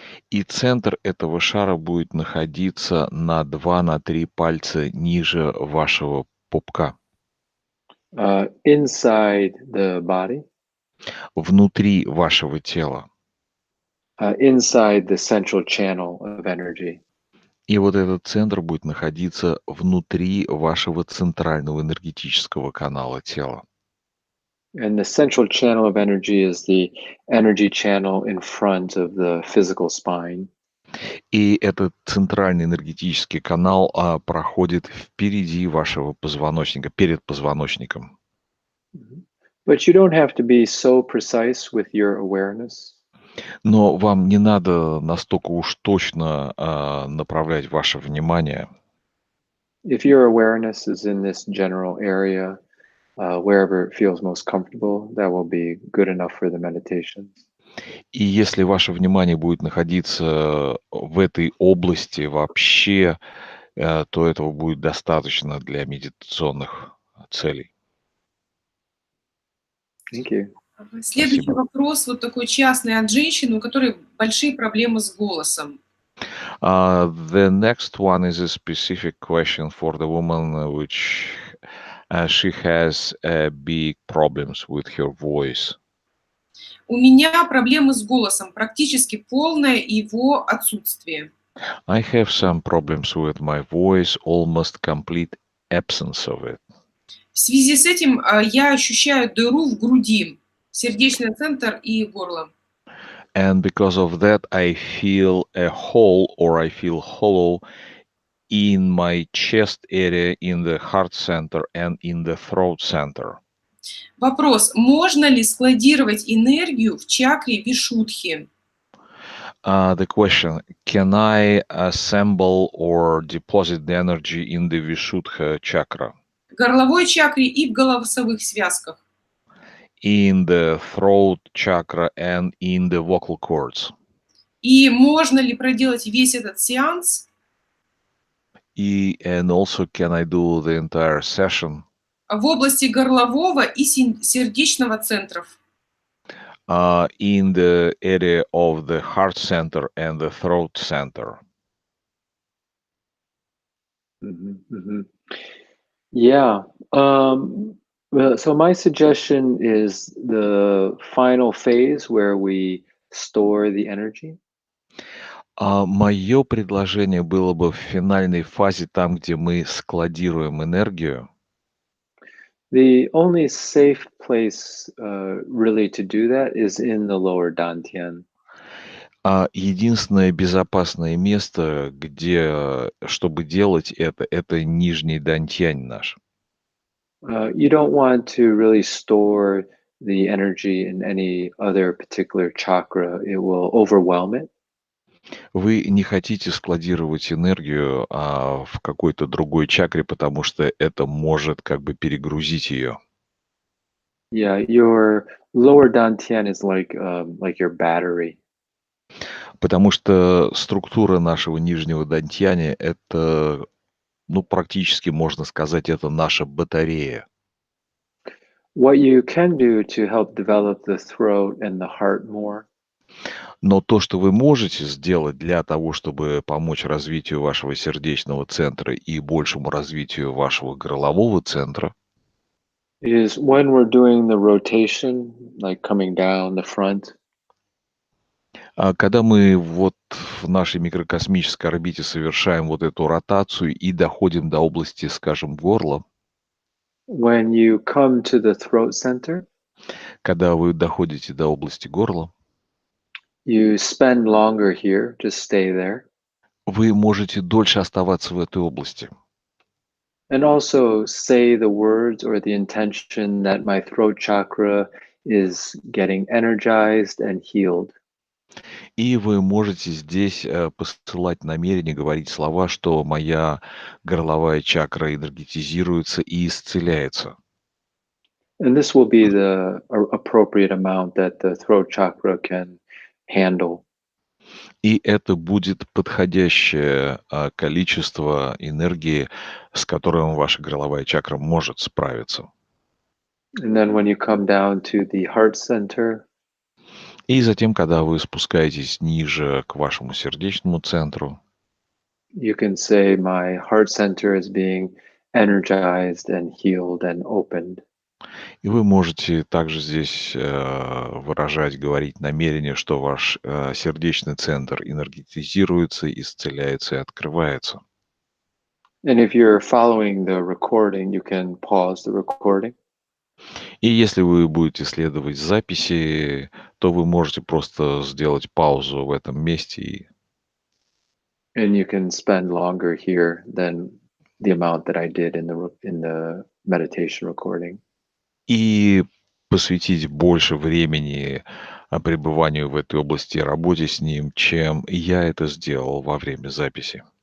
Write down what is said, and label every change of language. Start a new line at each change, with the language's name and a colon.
Russian: И центр этого шара будет находиться на 2-3 пальца ниже вашего пупка.
English: Inside the body.
Russian: Внутри вашего тела.
English: Inside the central channel of energy.
Russian: И вот этот центр будет находиться внутри вашего центрального энергетического канала тела.
English: And the central channel of energy is the energy channel in front of the physical spine.
Russian: И этот центральный энергетический канал проходит впереди вашего позвоночника, перед позвоночником.
English: But you don't have to be so precise with your awareness.
Russian: Но вам не надо настолько уж точно направлять ваше внимание.
English: If your awareness is in this general area, wherever it feels most comfortable, that will be good enough for the meditations.
Russian: И если ваше внимание будет находиться в этой области вообще, то этого будет достаточно для медитационных целей.
English: Thank you.
Russian: Следующий Спасибо. вопрос, вот такой частный от женщины, у которой большие проблемы с голосом.
English: The next one is a specific question for the woman, which she has big problems with her voice.
Russian: У меня проблемы с голосом, практически полное его отсутствие.
English: I have some problems with my voice, almost complete absence of it.
Russian: В связи с этим я ощущаю дыру в груди, сердечный центр и горло.
English: And because of that, I feel a hole or I feel hollow in my chest area, in the heart center and in the throat center.
Russian: Вопрос, можно ли складировать энергию в чакре Вишудхи?
English: The question, can I assemble or deposit the energy in the Vishuddha chakra,
Russian: В горловой чакре и в голосовых связках,
English: in the throat chakra and in the vocal cords?
Russian: и можно ли проделать весь этот сеанс
English: And also, can I do the entire session
Russian: в области горлового и сердечного центров?
English: in the area of the heart center and the throat center? Yeah. Well, so my suggestion is the final phase where we store the energy.
Russian: Мое предложение было бы в финальной фазе, там, где мы складируем энергию.
English: The only safe place really to do that is in the lower dantian.
Russian: Единственное безопасное место, где, чтобы делать это нижний дантянь наш.
English: You don't want to really store the energy in any other particular chakra. It will overwhelm it.
Russian: Вы не хотите складировать энергию в какой-то другой чакре, потому что это может как бы перегрузить ее.
English: Yeah, your lower dantian is like your battery.
Russian: Потому что структура нашего нижнего дантяня — это, ну, практически можно сказать, это наша батарея.
English: What you can do to help develop the throat and the heart more
Russian: Но то, что вы можете сделать для того, чтобы помочь развитию вашего сердечного центра и большему развитию вашего горлового центра,
English: is when we're doing the rotation, like coming down the front,
Russian: когда мы вот в нашей микрокосмической орбите совершаем вот эту ротацию и доходим до области, скажем, горла,
English: when you come to the throat center,
Russian: когда вы доходите до области горла,
English: you spend longer here, just stay there.
Russian: вы можете дольше оставаться в этой области.
English: And also say the words or the intention that my throat chakra is getting energized and healed.
Russian: И вы можете здесь посылать намерение, говорить слова, что моя горловая чакра энергетизируется и исцеляется.
English: And this will be the appropriate amount that the throat chakra can handle.
Russian: И это будет подходящее количество энергии, с которым ваша горловая чакра может справиться.
English: And then when you come down to the heart center,
Russian: И затем, когда вы спускаетесь ниже к вашему сердечному центру,
English: you can say, my heart center is being energized and healed and opened.
Russian: и вы можете также здесь выражать, говорить намерение, что ваш сердечный центр энергетизируется, исцеляется и открывается.
English: And if you're following the recording, you can pause the recording.
Russian: И если вы будете следовать записи, то вы можете просто сделать паузу в этом месте.
English: And you can spend longer here than the amount that I did in the meditation recording.
Russian: И посвятить больше времени пребыванию в этой области и работе с ним, чем я это сделал во время записи.